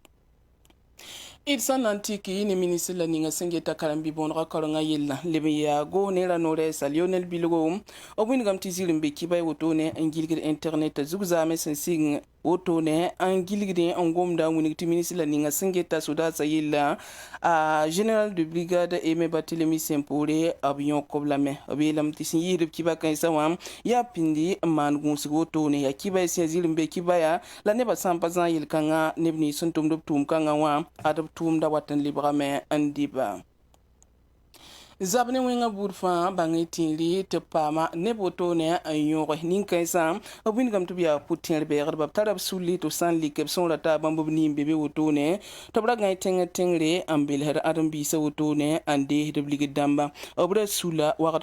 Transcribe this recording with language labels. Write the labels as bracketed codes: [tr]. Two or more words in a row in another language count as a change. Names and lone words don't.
[mos] D sãn na n tɩk ne ministr la ninga sẽn geta karen-bi bõonega kaorengã yella leb n yaa goos ne ra no-rɛɛsa Lionel Bilgo b wĩnegame tɩ zir n be kiba wotone n gilgd internet zugzaame sẽn sig wotone n gilgdẽ n gomda n wĩneg tɩ ministr la ninga sẽn geta sodaasã yella a [fr] général de brigade [mos] Aimé Barthélemy Sempore b yõk b lame b yeelame tɩ sẽn yɩɩsd b kiba kãensã wã yaa pĩndi n maan gũusg wotone yaa kiba sẽn zir n be kiba yaa la nebã sã n pa zã n yel-kãngã neb nins sẽn tʋmd b tʋʋm-kãngã wã ad b tʋʋmda wat n lebgame n dɩba. Zab ne wẽngã buud fãa bãng y tĩiri tɩ b paama neb wotone n yõge nin-kãensã b wĩnegame tɩ b yaa pʋ-tẽer bɛɛgdba b tara b sũlli tɩ b sã n lik b sõor ra taa bãmb b niin be be wotone tɩ b ra gãe tẽngre n belsd ãdem-biisã wotone n deesd b ligd dãmba b ra sula wagdg